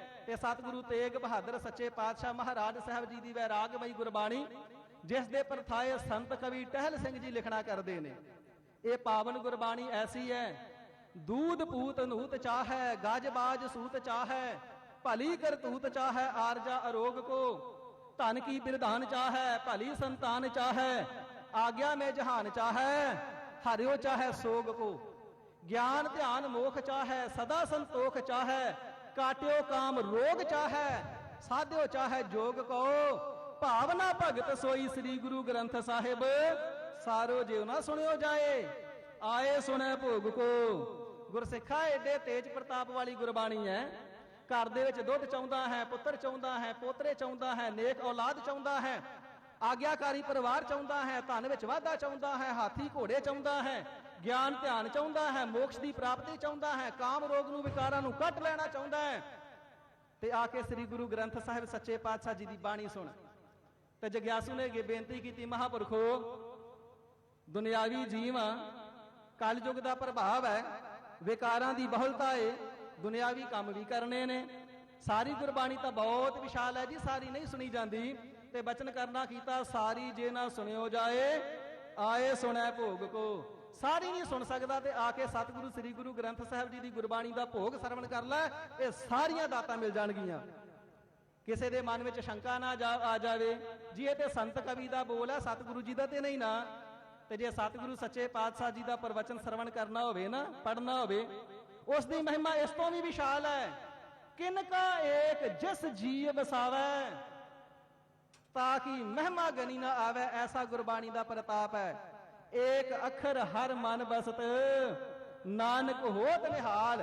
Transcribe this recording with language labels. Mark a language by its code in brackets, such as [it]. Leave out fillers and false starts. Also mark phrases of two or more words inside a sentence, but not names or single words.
[pa] ਤੇ ਸਤਿਗੁਰੂ ਤੇਗ ਬਹਾਦਰ ਸੱਚੇ ਪਾਤਸ਼ਾਹ ਮਹਾਰਾਜ ਸਾਹਿਬ ਜੀ ਦੀ ਵੈਰਾਗਮਈ ਗੁਰਬਾਣੀ, ਜਿਸ ਦੇ ਪਰਥਾਏ ਸੰਤ ਕਵੀ ਟਹਿਲ ਸਿੰਘ ਜੀ ਲਿਖਣਾ ਕਰਦੇ ਨੇ। ਇਹ ਪਾਵਨ ਗੁਰਬਾਣੀ ਐਸੀ ਹੈ, [bra] ਦੂਧ ਪੂਤ ਨੂਤ ਚਾਹੈ, ਗਾਜਬਾਜ ਸੂਤ ਚਾਹੈ, ਭਲੀ ਕਰਤੂਤ ਚਾਹੈ, ਆਰਜਾ ਅਰੋਗ ਕੋ, ਧਨ ਕੀ ਬਿਰਧਾਨ ਚਾਹੈ, ਭਲੀ ਸੰਤਾਨ ਚਾਹੈ, आज्ञा में जहान चाहै, हरियो चाहे सोग को, ज्ञान ध्यान मोख चाहै, सदा संतोख चाहै, काट्यो काम रोग चाहै, साध्यो चाहे जोग को, भावना भगत सोई श्री गुरु ग्रंथ साहिब, सारो जिव ना सुनियो जाए, आए सुने भोग को। [pa] ਗੁਰਸਿੱਖਾ ਏਡੇ ਤੇਜ ਪ੍ਰਤਾਪ ਵਾਲੀ ਗੁਰਬਾਣੀ ਹੈ। ਘਰ ਦੇ ਵਿੱਚ ਦੁੱਧ ਚਾਹੁੰਦਾ ਹੈ, ਪੁੱਤਰ ਚਾਹੁੰਦਾ ਹੈ, ਪੋਤਰੇ ਚਾਹੁੰਦਾ ਹੈ, ਨੇਕ ਔਲਾਦ ਚਾਹੁੰਦਾ ਹੈ, ਆਗਿਆਕਾਰੀ ਪਰਿਵਾਰ ਚਾਹੁੰਦਾ ਹੈ, ਧਨ ਵਿੱਚ ਵਾਧਾ ਚਾਹੁੰਦਾ ਹੈ, ਹਾਥੀ ਘੋੜੇ ਚਾਹੁੰਦਾ ਹੈ, ਗਿਆਨ ਧਿਆਨ ਚਾਹੁੰਦਾ ਹੈ, ਮੋਕਸ਼ ਕੀ ਪ੍ਰਾਪਤੀ ਚਾਹੁੰਦਾ ਹੈ, ਕਾਮ ਰੋਗ ਨੂੰ ਵਿਕਾਰਾਂ ਨੂੰ ਕੱਟ ਲੈਣਾ ਚਾਹੁੰਦਾ ਹੈ। ਤੇ ਆਕੇ ਸ੍ਰੀ ਗੁਰੂ ਗ੍ਰੰਥ ਸਾਹਿਬ ਸੱਚੇ ਪਾਤਸ਼ਾਹ ਜੀ ਕੀ ਬਾਣੀ ਸੁਣ। [hi] ते जग्यासू ने बेनती की, महापुरखो दुनियावी जीव कल युग का प्रभाव है, विकारां की बहुलता है, दुनियावी काम भी करने ने। सारी गुरबाणी तो बहुत विशाल है जी, सारी नहीं सुनी जाती। [pa] ਤੇ ਬਚਨ ਕਰਨਾ ਕੀਤਾ, [bra] सारी जे ना सुनियो जाए, आए सुने भोग को। [hi] सारी नहीं सुन सकता ते आके सतगुरु श्री गुरु ग्रंथ साहिब जी की गुरबाणी का भोग सरवण कर लै, ये सारियां दातां मिल जाणगियां। किसी के मन में शंका ना आ जाए जी ये ते संत कवि का बोल है, सतगुरु जी का ते नहीं ना। [pa] ਤੇ ਜੇ ਸਤਿਗੁਰੂ ਸੱਚੇ ਪਾਤਸ਼ਾਹ ਜੀ ਦਾ ਪ੍ਰਵਚਨ ਸਰਵਣ ਕਰਨਾ ਹੋਵੇ ਨਾ, ਪੜਨਾ ਹੋਵੇ, ਉਸ ਦੀ ਮਹਿਮਾ ਇਸ ਤੋਂ ਵੀ ਵਿਸ਼ਾਲ ਹੈ। ਕਿਨ ਕਾ ਏਕ ਜਿਸ ਜੀਵ ਵਸਾਵੈ, ਤਾਂ ਕਿ ਮਹਿਮਾ ਗਨੀ ਨਾ ਆਵੇ, ਐਸਾ ਗੁਰਬਾਣੀ ਦਾ ਪ੍ਰਤਾਪ ਹੈ। ਏਕ ਅੱਖਰ ਹਰ ਮਨ ਬਸਤ, ਨਾਨਕ ਹੋਤ ਨਿਹਾਲ।